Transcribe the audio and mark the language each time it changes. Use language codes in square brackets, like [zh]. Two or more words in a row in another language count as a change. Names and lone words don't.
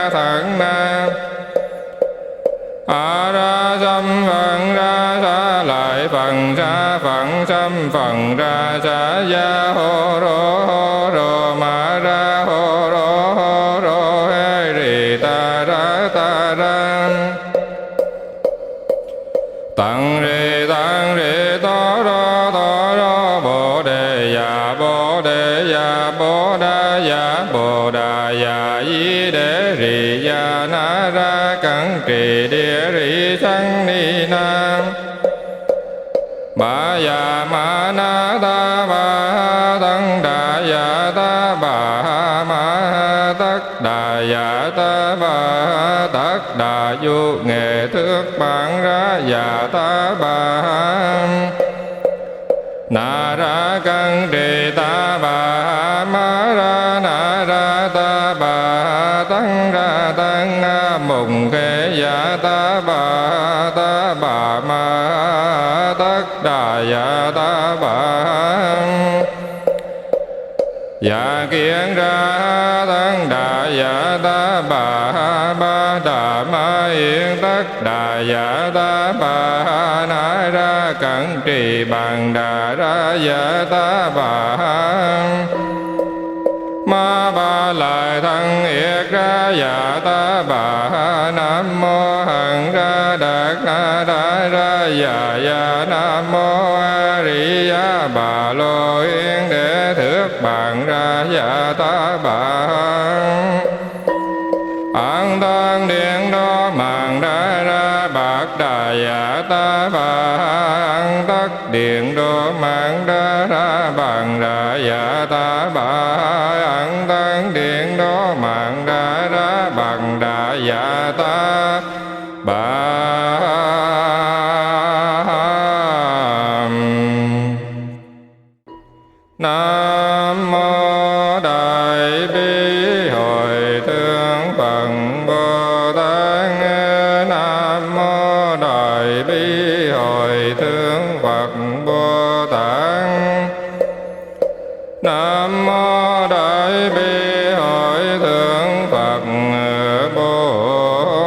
[vi] na A ra sam phật ra sa lại lại phần sa phận sâm phần ra sa ya hô rô ma ra hô rô he ri ta ra tăng rê to ro bồ đề ya bồ đà ya y đế ri ya na ra cẩn trì địa ri sang ni na ba ya ma na ta ba tăng đà ya ta ba ma tất đà ya ta ba tất đà du nghệ thước bản ra ya ta ba na ra cân trì ta ba ma ra na ra ta ba tăng ra tăng mùng khê ya ta ba ma tất đà ya ta ba ya kiến ra tăng đà ya ta ba đà ma yên tất đà ya ta ba na ra cẩn trì bằng đà ra ya ta ba ma ba lại thân yết ra ya ta ba nam mô hằng ra đạt na ra ya nam mô a ri ya bà lô yên để thước bàn ra ya ta ba an tăng điện đô màng ra bạc đà ya ta ba an tất điện đô màng ra bằng ra ya ta ba an tăng điện đô màng ra bằng đà ya ta ba nam mô đại bi hội thượng Phật Bồ Tát nam mô đại bi hội thượng Phật Bồ Tát nam mô đại bi hội thượng Phật Bồ